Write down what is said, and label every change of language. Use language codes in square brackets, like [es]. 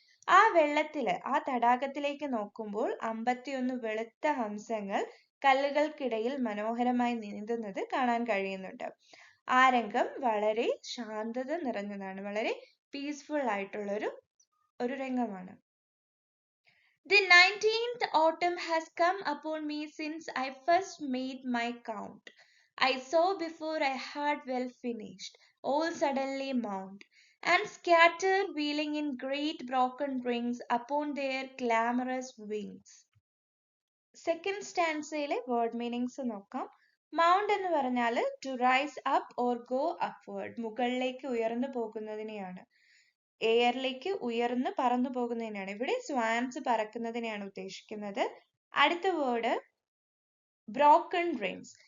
[ml] ആ വെള്ളത്തില്, ആ തടാകത്തിലേക്ക് നോക്കുമ്പോൾ 51 വെളുത്ത ഹംസങ്ങൾ കല്ലുകൾക്കിടയിൽ മനോഹരമായി നീന്തുന്നത് കാണാൻ കഴിയുന്നുണ്ട്. ആ രംഗം വളരെ ശാന്തത നിറഞ്ഞതാണ്, വളരെ പീസ്ഫുൾ ആയിട്ടുള്ള ഒരു രംഗമാണ്. [en] The 19th autumn has come upon me since I first made my count. I saw before I had well finished, all suddenly mount, and scatter wheeling in great broken rings upon their clamorous wings. [ml] Second സ്റ്റാൻസയിലെ word meanings നോക്കാം. Mount എന്ന് പറഞ്ഞാൽ [en] to rise up or go upward, [ml] മുകളിലേക്ക് ഉയർന്നു പോകുന്നതിനെയാണ്, എയറിലേക്ക് ഉയർന്ന് പറന്നു പോകുന്നതിനാണ്. ഇവിടെ Swans പറക്കുന്നതിനെയാണ് ഉദ്ദേശിക്കുന്നത്. അടുത്ത വേർഡ് ബ്രോക്കൺ റിങ്സ്.